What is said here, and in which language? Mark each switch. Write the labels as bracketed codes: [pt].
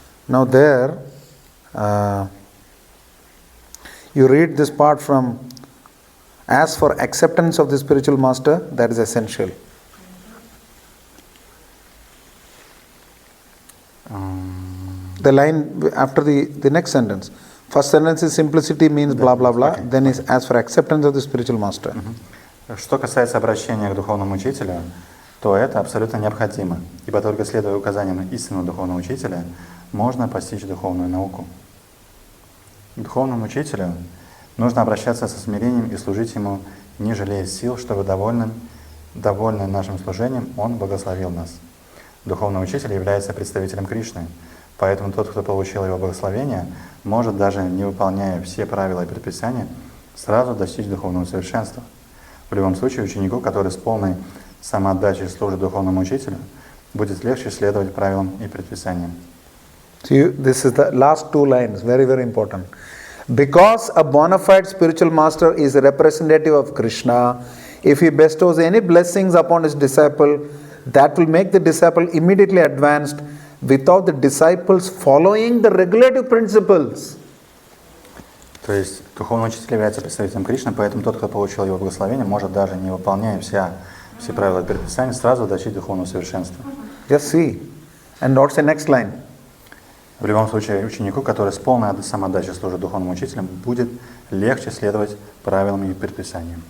[en] Now there, you read this part from, as for acceptance of the spiritual master, that is essential. The line after the next sentence. First sentence is simplicity means blah blah blah. Okay. Then is as for acceptance of the spiritual master. [ru] Что касается обращения к духовному учителю, то это абсолютно необходимо, ибо только следуя указаниям истинного духовного учителя, можно постичь духовную науку. К духовному учителю нужно обращаться со смирением и служить ему, не жалея сил, чтобы довольный нашим служением, он благословил нас. Духовный учитель является представителем Кришны, поэтому тот, кто получил его благословение, может, даже не выполняя все правила и предписания, сразу достичь духовного совершенства. В любом случае, ученику, который с полной самоотдачей служит духовному учителю, будет легче следовать правилам и предписаниям. [en] See, this is the last two lines, very, very important. Because a bona fide spiritual master is a representative of Krishna, if he bestows any blessings upon his disciple, that will make the disciple immediately advanced without the disciples following the regulative principles. [ru] То есть духовный учитель является представителем Кришны, поэтому тот, кто получил его благословение, может, даже не выполняя все правила и предписания, сразу достичь духовного совершенства. [en] Just see. And what's the next line? [ru] В любом случае, ученику, который с полной самоотдачей служит духовным учителем, будет легче следовать правилам и предписаниям.